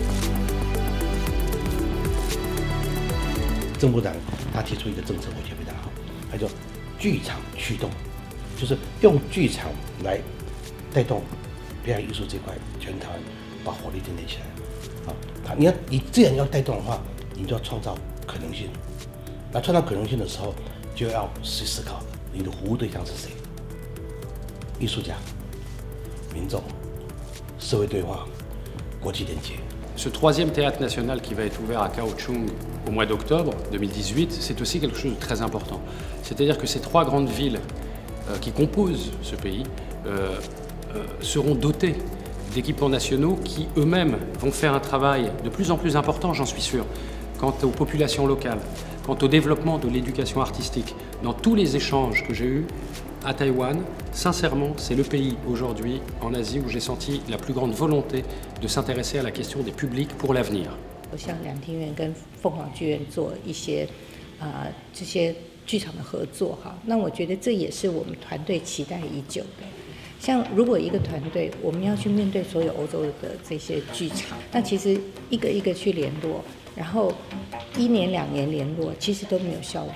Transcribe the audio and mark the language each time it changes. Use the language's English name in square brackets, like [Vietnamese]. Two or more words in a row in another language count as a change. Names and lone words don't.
[Chinese] 郑部长他提出一个政策，我觉得非常好，他叫剧场驱动，就是用剧场来带动表演艺术这块，全台湾把火力建立起来。好，你这样要带动的话，你就要创造可能性。那创造可能性的时候， 就要去思考你的服务对象是谁，艺术家、民众、社会对话、国际连接。 [French] Ce troisième théâtre national qui va être ouvert à Kaohsiung au mois d'octobre 2018, c'est aussi quelque chose de très important. C'est-à-dire que ces trois grandes villes qui composent ce pays seront dotées d'équipements nationaux qui eux-mêmes vont faire un travail de plus en plus important, j'en suis sûr, quant aux populations locales, quant au développement de l'éducation artistique. Dans tous les échanges que j'ai eus à Taïwan, sincèrement, c'est le pays aujourd'hui en Asie où j'ai senti la plus grande volonté de s'intéresser à la question des publics pour l'avenir. [Chinese] 像两厅院跟凤凰剧院做一些这些剧场的合作哈，那我觉得这也是我们团队期待已久的。像如果一个团队我们要去面对所有欧洲的这些剧场，那其实一个一个去联络，然后1年2年联络，其实都没有效果。